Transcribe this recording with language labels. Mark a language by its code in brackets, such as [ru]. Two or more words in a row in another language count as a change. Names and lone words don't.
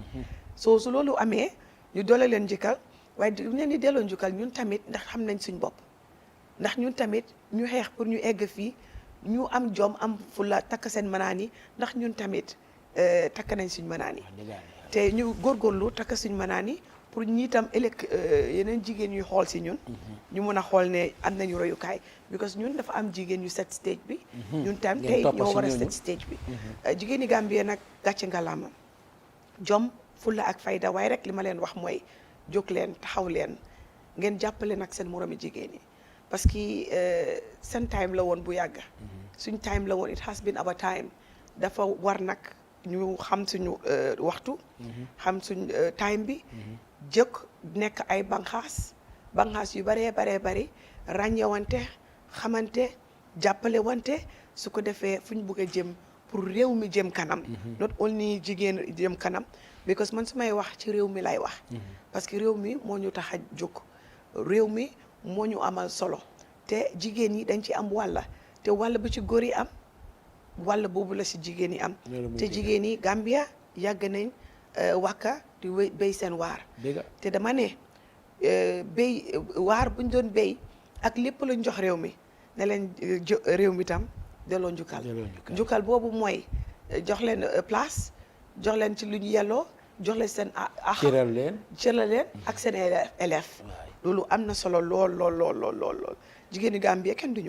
[wo] su loolu amee ñu doole leen njëkkal waaye du leen di delloo njukkal ñun tamit ndax xam nañ suñ bopp ndax ñun tamit ñu xeex pour ñu egg fii ñu am jom am fulla takk seen manaan yi ndax ñun tamit takk nañ suñ manaan yi te ñu góorgóorlu takk suñ manaan yi pour ñi tam ëllëg yeneen jigéen ñuy xool si ñun ñu mun a xool ne am nañu royukaay because ñun dafa am jigéen ñu [en] set stage [wo] bi ñun tam tey ñoo war a [en] set stage [wo] bi jigéen ñi Gambie nag gàcce ngalaama jom fulla ak fayda waaye rek li ma leen wax mooy jóg leen taxaw leen ngeen jàppale nag seen moromi jigéen yi [fr] parce que [wo] seen time la woon bu yàgg suñ time la woon [en] it has been our time [wo] dafa war nag ñu xam suñu waxtu xam suñ time bi jëkk nekk ay banxaas yu baree bari ràññewante xamante jàppale wante su ko defee fu ñu bëgg a jëm pour réew mi jëm kanam [en] not only [wo] jigéen jëm kanam because man su may wax ci réew mi lay wax [fr] parce que [wo] réew mi moo ñu tax a jóg réew mi moo ñu amal solo te jigéen ñi dañ ci am wàlla te wàll bu ci góor yi am wàll boobu la si jigéen yi am te jigéen yi Gambia yàgg nañ wàkka di béy seen waar te dama ne béy waar buñ doon béy ak lépp lañ jox réew mi ne leen réew mi tam delloo njukkal boobu mooy jox leen place jox leen ci lu ñu yelloo jox leen seen cëral leen ak seen élève loolu am na solo lool jigéenu Gambie kenn du ñoom.